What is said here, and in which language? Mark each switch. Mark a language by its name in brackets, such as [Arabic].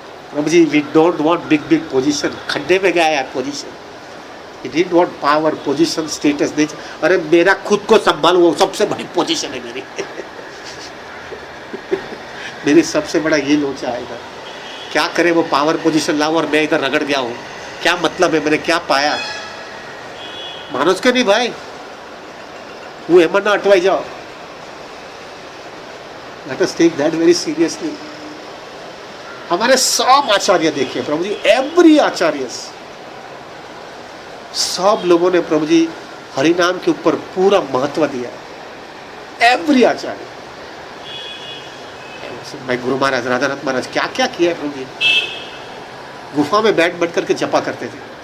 [Hindi] Prabhu ji, [English] we don't want big position, [Hindi] खड्डे में गया यार position, [English] he didn't want power, position, status, [Hindi] नहीं, अरे मेरा खुद को संभाल, वो सबसे बड़ी पोजीशन है मेरी मेरी सबसे बड़ा ये लोचा है इधर, क्या करे वो पावर पोजीशन लाओ और मैं इधर रगड़ गया हूँ, क्या मतलब है, मैंने क्या पाया, मानोज के नहीं भाई, वो हेमन ना अटवाई जाओ। [English] Let us take that very seriously. [Hindi] हमारे सब आचार्य देखिए प्रभु जी, एवरी आचार्य, सब लोगों ने प्रभु जी हरिनाम के ऊपर पूरा महत्व दिया, एवरी आचार्य। मैं गुरु महाराज, राधानाथ महाराज, क्या क्या किया है प्रभु जी, गुफा में बैठ करके जपा करते थे।